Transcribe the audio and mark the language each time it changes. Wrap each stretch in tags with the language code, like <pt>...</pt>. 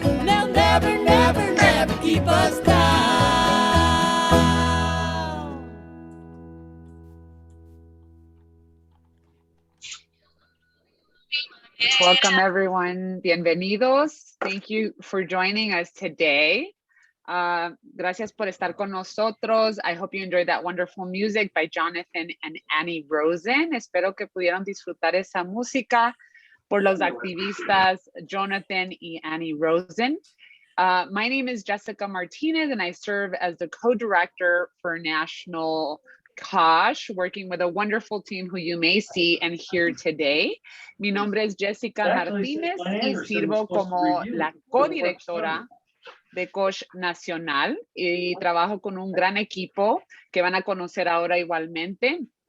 <en>They'll never, never, never keep us down. Welcome, everyone.</en> <es>Bienvenidos.</es> <en>Thank you for joining us today.</en> <es>Gracias por estar con nosotros.</es> <en>I hope you enjoyed that wonderful music by Jonathan and Annie Rosen.</en> <es>Espero que pudieron disfrutar esa música por los activistas Jonathan y Annie Rosen.</es> <en>My name is Jessica Martinez, and I serve as the co-director for National COSH, working with a wonderful team who you may see and hear today.</en> <es>Mi nombre es Jessica Martínez y sirvo como la codirectora de COSH Nacional y trabajo con un gran equipo que van a conocer ahora igualmente.</es>